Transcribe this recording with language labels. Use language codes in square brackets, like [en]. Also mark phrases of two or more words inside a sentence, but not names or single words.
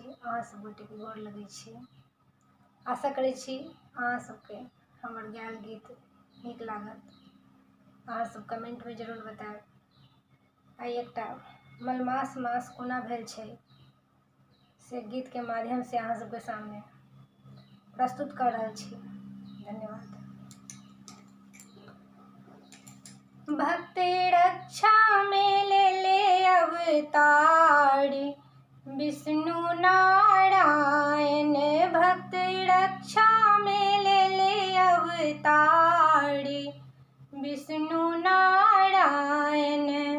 [mai] अहाँ सब गोटे के गोर लगै छी। आशा करै छी अहाँ सबके हमर गायल गीत नीक लागत। अहाँ सब कमेंट में जरूर बतायब। आइ एकटा मलमास मास कोना भेल छै से गीत के माध्यम से अहाँ सबके सामने प्रस्तुत कर रहल छी। धन्यवाद। भक्ति रक्षा में ले अवतार विष्णु नारायण। भक्ति रक्षा में ले अवतार विष्णु नारायण।